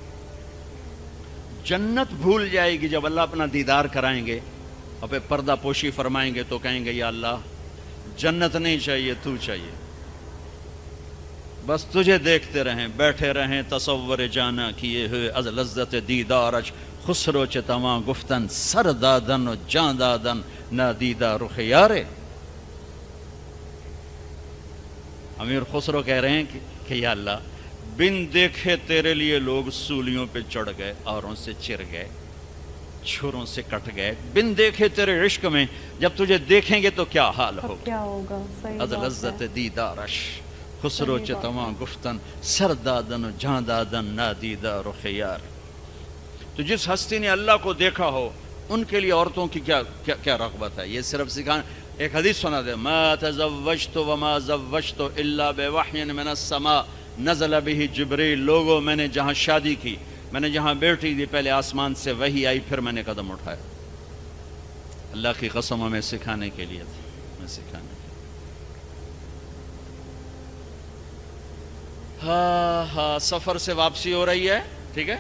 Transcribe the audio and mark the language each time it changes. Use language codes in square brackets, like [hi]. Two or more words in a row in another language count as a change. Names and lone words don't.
[ur] جنت بھول جائے گی جب اللہ اپنا دیدار کرائیں گے اور پھر پردہ پوشی فرمائیں گے، تو کہیں گے یا اللہ جنت نہیں چاہیے، تو چاہیے، بس تجھے دیکھتے رہیں، بیٹھے رہیں تصور جاناں کیے ہوئے [fa] از لذت دیدارش, خسرو چ تواں گفتن سر دادن و جان دادن نادیدہ رخ یارے. [ur] امیر خسرو کہہ رہے ہیں کہ یا اللہ بن دیکھے تیرے لیے لوگ سولیوں پہ چڑھ گئے، اوروں سے چر گئے، چھروں سے کٹ گئے. بن دیکھے تیرے عشق میں جب تجھے دیکھیں گے تو کیا حال ہوگا. کیا ہوگا؟ [fa] از لذت دیدارش خسرو چ تواں گفتن سر دادن و جان دادن نادیدہ رخ یار. [ur] تو جس ہستی نے اللہ کو دیکھا ہو ان کے لیے عورتوں کی کیا رغبت ہے. یہ صرف سکھانا. ایک حدیث سنا دے، [ar] ما تزوجت وما زوجت الا بوحی من السماء نزل به جبریل. [ur] لوگوں میں نے جہاں شادی کی، میں نے جہاں بیٹی دی، پہلے آسمان سے وحی آئی، پھر میں نے قدم اٹھایا. اللہ کی قسم ہمیں سکھانے کے لیے تھی، ہمیں سکھانے کے لیے. ہاں سفر سے واپسی ہو رہی ہے، ٹھیک ہے.